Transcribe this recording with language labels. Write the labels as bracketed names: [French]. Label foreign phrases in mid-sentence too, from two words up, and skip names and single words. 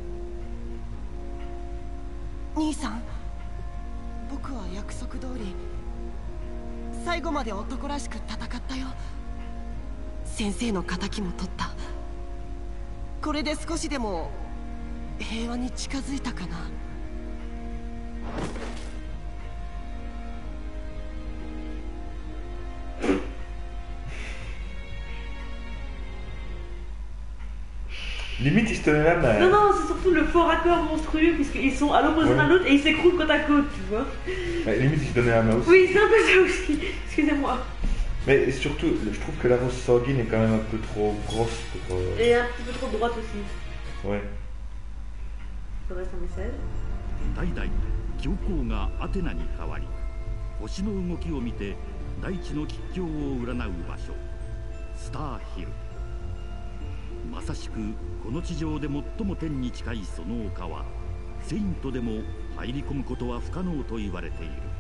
[Japanese] 兄さん、僕は約束通り最後まで男らしく戦ったよ。先生の仇も取った。これで少しでも平和に近づいたかな。 [French] Limite, il se tenait la main. Non, non, c'est surtout le fort accord monstrueux, puisqu'ils sont à l'opposé l'un de l'autre et ils s'écroulent côte à côte, tu vois. Bah, limite, il se donnait la main aussi. Oui, c'est un peu ça aussi. Excusez-moi. Mais surtout, je trouve que la rose sanguine est quand même un peu trop grosse pour... Et un petit peu trop droite aussi. Ouais. Ça reste un message. [Japanese] 代々教皇がアテナに変わり、星の動きを見て大地の吉凶を占う場所、スターヒル。まさしくこの地上で最も天に近いその丘は、セイントでも入り込むことは不可能と言われている。